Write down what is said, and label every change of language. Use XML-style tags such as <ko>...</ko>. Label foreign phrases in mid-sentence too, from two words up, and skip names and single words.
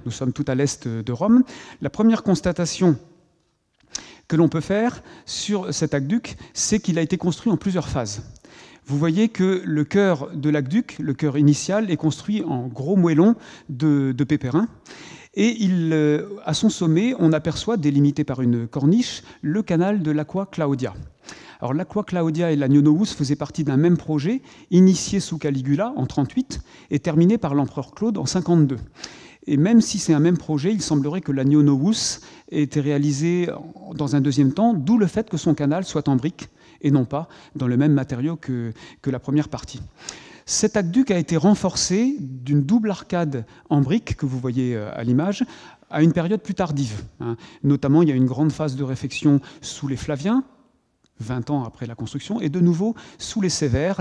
<fr>Nous sommes tout à l'est de Rome. La première constatation que l'on peut faire sur cet aqueduc, c'est qu'il a été construit en plusieurs phases. Vous voyez que le cœur de l'aqueduc, le cœur initial, est construit en gros moellons de pépérins. Et à son sommet, on aperçoit, délimité par une corniche, le canal de l'Aqua Claudia. Alors l'Aqua Claudia et l'Agno Novus faisaient partie d'un même projet, initié sous Caligula en 38 et terminé par l'empereur Claude en 52. Et même si c'est un même projet, il semblerait que l'Agno Novus ait été réalisé dans un deuxième temps, d'où le fait que son canal soit en briques et non pas dans le même matériau que la première partie. Cet aqueduc a été renforcé d'une double arcade en briques que vous voyez à l'image, à une période plus tardive. Notamment, il y a une grande phase de réfection sous les Flaviens, 20 ans après la construction, et de nouveau sous les Sévères.</fr>